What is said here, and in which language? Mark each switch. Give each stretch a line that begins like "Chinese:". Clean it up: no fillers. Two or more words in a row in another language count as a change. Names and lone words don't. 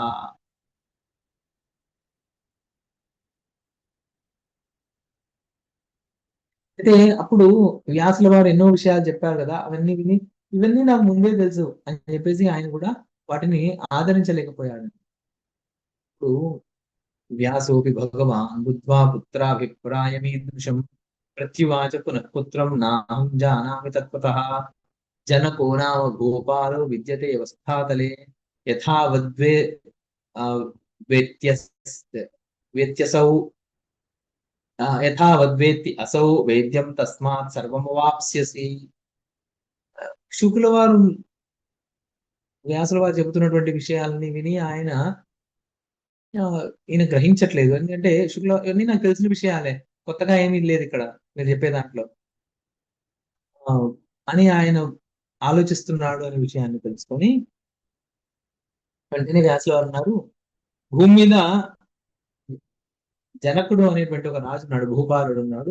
Telugu: అయితే అప్పుడు వ్యాసుల వారు ఎన్నో విషయాలు చెప్పారు కదా, ఇవన్నీ నాకు ముందే తెలుసు అని చెప్పేసి ఆయన కూడా వాటిని ఆదరించలేకపోయాడు.
Sanskrit: ఇప్పుడు व्यासोऽपि भगवान् बुद्ध्वा पुत्राभिप्रायमीदृशम् प्रत्युवाच पुनः पुत्रं नाहं जानामि तत्त्वतः जनको नाम गोपालो विद्यते वसुधातले यथा वद्वे अ, वेत्यस् वेत्यसौ यथा वद्वेत्ति असौ वेद्यं तस्मात् सर्वमवाप्स्यसि.
Telugu: శుక్లవారు వ్యాసుల వారు చెబుతున్నటువంటి విషయాలని విని ఆయన ఈయన గ్రహించట్లేదు. ఎందుకంటే ఇవన్నీ నాకు తెలిసిన విషయాలే, కొత్తగా ఏమీ లేదు ఇక్కడ మీరు చెప్పే దాంట్లో అని ఆయన ఆలోచిస్తున్నాడు అనే విషయాన్ని తెలుసుకొని వెంటనే వ్యాసుల వారు అన్నారు, భూమి మీద జనకుడు అనేటువంటి ఒక రాజు ఉన్నాడు, భూపాలుడు ఉన్నాడు.